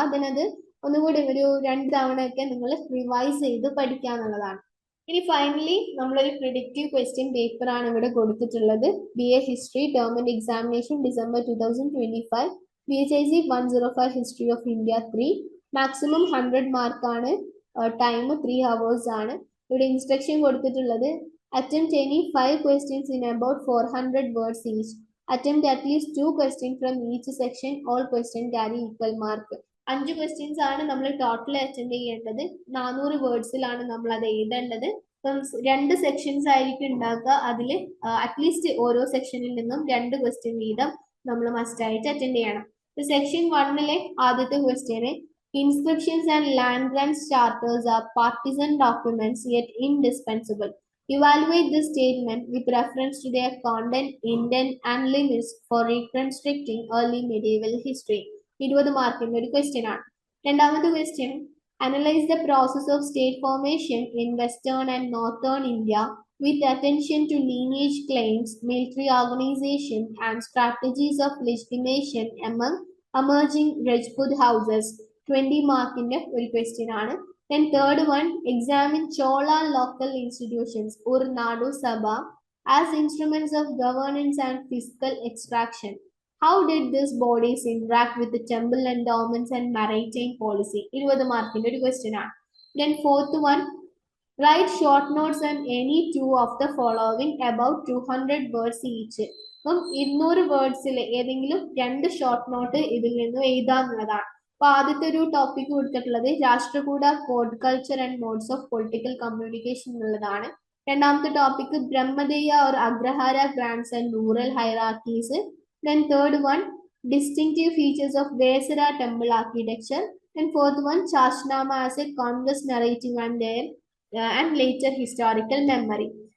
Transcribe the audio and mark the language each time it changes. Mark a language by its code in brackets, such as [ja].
[ml] അതിനത് ഒന്നുകൂടി ഒരു 2 തവണയൊക്കെ നിങ്ങൾ റിവൈസ് ചെയ്ത് പഠിക്കാന്നുള്ളതാണ്. ഇനി ഫൈനലി നമ്മളൊരു പ്രിഡിക്റ്റീവ് ക്വസ്റ്റ്യൻ പേപ്പർ ആണ് ഇവിടെ കൊടുത്തിട്ടുള്ളത്. BA history term and examination December 2025, BHIC 105 history of India 3, maximum 100 മാർക്കാണ്, ടൈം 3 hours ആണ്. ഇവിടെ ഇൻസ്ട്രക്ഷൻ കൊടുത്തിട്ടുള്ളത് [en] attempt any 5 questions in about 400 words each. Attempt at least 2 questions from each section. All questions carry equal mark. [ml] 5 questions ആണ് നമ്മൾ total attend ചെയ്യേണ്ടത്. 400 വേർഡ്സിലാണ് നമ്മൾ അത് എഴുതേണ്ടത്. ഇപ്പം 2 സെക്ഷൻസ് ആയിരിക്കും ഉണ്ടാക്കുക. അതിൽ അറ്റ്ലീസ്റ്റ് ഓരോ സെക്ഷനിൽ നിന്നും 2 ക്വസ്റ്റ്യൻ വീതം നമ്മൾ മസ്റ്റ് ആയിട്ട് അറ്റൻഡ് ചെയ്യണം. സെക്ഷൻ 1-ലെ ആദ്യത്തെ question [en] inscriptions and land grants charters are partisan documents yet indispensable. Evaluate this statement with reference to their content, intent and limits for reconstructing early medieval history. [ml] 20 മാർക്കിന്റെ ഒരു question ആണ്. രണ്ടാമത്തെ question [en] analyze the process of state formation in western and northern India with attention to lineage claims, military organization and strategies of legitimation among emerging Rajput houses. [ml] 20 മാർക്കിന്റെ ഒരു question ആണ്. [en] Then third one, examine Chola local institutions or Nadu Sabha as instruments of governance and fiscal extraction. How did these bodies interact with the temple endowments and maritime policy? [ml] 20 മാർക്കിന്റെ ഒരു question ആണ്. [en] Then fourth one, write short notes on any 2 of the following about 200 words each. [ml] അപ്പം 200 വേർഡ്സിൽ ഏതെങ്കിലും 2 short note ഇതിൽ നിന്നും എഴുതാന്നുള്ളതാണ്. അപ്പൊ ആദ്യത്തെ ഒരു ടോപ്പിക് കൊടുത്തിട്ടുള്ളത് [en] Rashtrakuta court culture and modes of political communication [ml] എന്നുള്ളതാണ്. രണ്ടാമത്തെ topic [en] Brahmadeya or Agrahara grants and rural hierarchies. Then third one, distinctive features of Vesara temple architecture. And fourth one, Shashnama as a converse narrative and later historical memory.